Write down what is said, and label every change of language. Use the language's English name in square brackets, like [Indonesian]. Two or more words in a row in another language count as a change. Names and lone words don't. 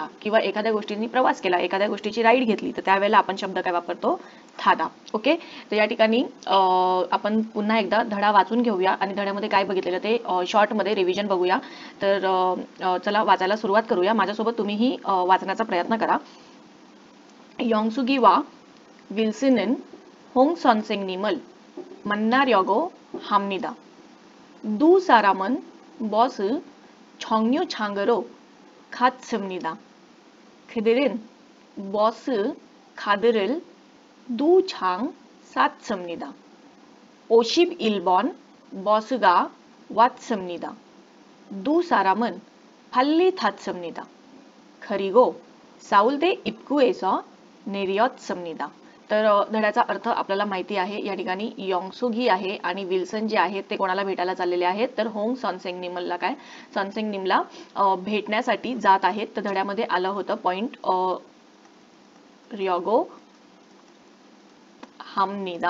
[Marathi] किंवा एखाद्या गोष्टीने प्रवास केला, एखाद्या गोष्टीची राईड घेतली तर त्यावेळेला आपण शब्द काय वापरतो? थादा. ओके, तर या ठिकाणी आपण पुन्हा एकदा धडा वाचून घेऊया आणि धड्यामध्ये काय बघितलेलं ते शॉर्टमध्ये रिव्हिजन बघूया. तर चला वाचायला सुरुवात करूया. माझ्यासोबत तुम्हीही वाचण्याचा प्रयत्न करा. [Korean] 영숙이와 윌슨은 홍 선생님을 만나려고 합니다. 두 사람은 버스 정류장으로 갔습니다. 그들은 버스 카드를 두 장 샀습니다. 51번 버스가 왔습니다. 두 사람은 빨리 탔습니다. 그리고 사울대 입구에서 नेरियॉत्समनिदा. [Marathi] तर धड्याचा अर्थ आपल्याला माहिती आहे. या ठिकाणी योंगसुगी आहे आणि विल्सन जे आहेत ते कोणाला भेटायला चाललेले आहेत? तर होंग सॉनसेंगनिमलला काय? सॉनसेंगनिमला भेटण्यासाठी जात आहेत. तर धड्यामध्ये आलं होतं पॉइंट [Korean] 려고 합니다.